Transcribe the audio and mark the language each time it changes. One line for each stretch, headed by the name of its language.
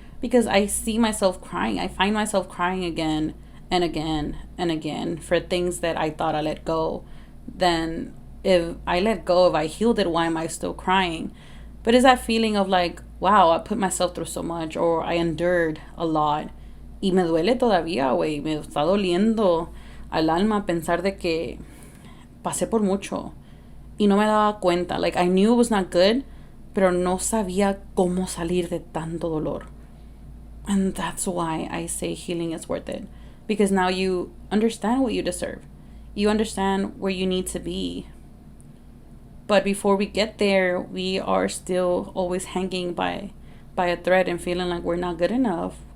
English: Because I see myself crying. I find myself crying again and again and again for things that I thought I let go. Then if I let go, if I healed it, why am I still crying? But it's that feeling of like, wow, I put myself through so much, or I endured a lot.
Spanish: Y me duele todavía, güey. Me está doliendo al alma pensar de que pasé por mucho y no me daba cuenta.
English: Like, I knew it was not good,
Spanish: pero no sabía cómo salir de tanto dolor.
English: And that's why I say healing is worth it. Because now you understand what you deserve. You understand where you need to be. But before we get there, we are still always hanging by a thread and feeling like we're not good enough.